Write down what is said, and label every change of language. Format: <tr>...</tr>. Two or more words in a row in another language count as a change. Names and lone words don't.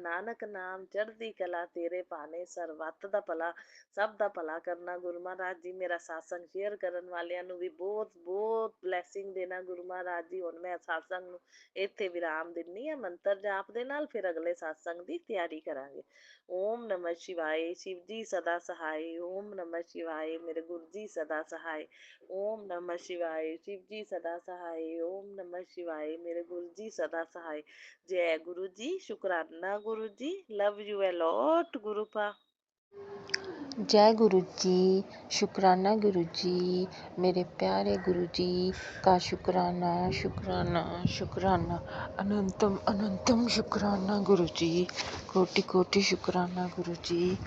<pa>ਨਾਨਕ ਨਾਮ ਚੜ੍ਹਦੀ ਕਲਾ, ਤੇਰੇ ਭਾਣੇ ਸਰਬੱਤ ਦਾ ਭਲਾ, ਸਭ ਦਾ ਭਲਾ ਕਰਨਾ ਗੁਰੂ ਮਹਾਰਾਜ ਜੀ। ਮੇਰਾ ਸਾਸੰਗ ਸ਼ੇਅਰ ਕਰਨ ਵਾਲਿਆਂ ਨੂੰ ਵੀ ਬਹੁਤ ਬਹੁਤ ਬਲੈਸਿੰਗ ਦੇਣਾ ਗੁਰੂ ਮਹਾਰਾਜ ਜੀ। ਹੁਣ ਮੈਂ ਸਾਸੰਗ ਨੂੰ ਇੱਥੇ ਵਿਰਾਮ ਦਿੰਨੀ ਆ ਮੰਤਰ ਜਾਪ ਦੇ ਨਾਲ, ਫਿਰ ਅਗਲੇ ਸਾਸੰਗ ਦੀ ਤਿਆਰੀ ਕਰਾਂਗੇ।</pa> <hi>ओम नमः शिवाय, शिव जी सदा सहाय। ओम नमः शिवाय, मेरे गुरु जी सदा सहाय। ओम नमः शिवाय, शिव जी सदा सहाय। ओम नमः शिवाय, मेरे गुरु जी सदा सहाय। जय गुरु जी, शुक्राना गुरु जी,</hi> <en>love you a lot</en> <hi>गुरुपा। जय गुरु जी। शुक्राना गुरु जी, मेरे प्यारे गुरु जी का शुक्राना शुक्राना शुक्राना, अनंतम अनंतम शुक्राना गुरु जी, कोटि कोटि शुक्राना गुरु जी।</hi>